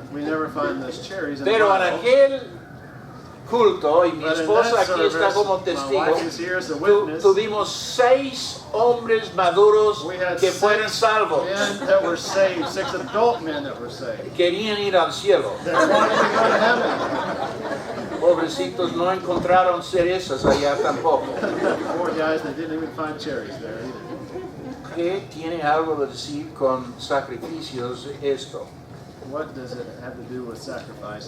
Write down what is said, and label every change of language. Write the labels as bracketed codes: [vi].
[en] we never find those cherries in the [es] Pero en [en] Bible. [es] aquel culto, y mi [en] But in [es] esposa [en] that [es] aquí está [en] service, [es] como [en] my [es] testigo, [en] wife is here as a witness. [es] tuvimos 6 hombres maduros [en] We had [es] que fueron [en] 6 [es] salvos. [en] men that were saved, 6 adult men that were saved. [es] Querían ir al cielo. [en] That wanted to go to heaven. [es] Pobrecitos, no encontraron cerezas allá tampoco. [en] Poor guys, they didn't even find cherries there either. [es] ¿Qué tiene algo de decir con sacrificios esto? [en] What does it have to do with sacrifice?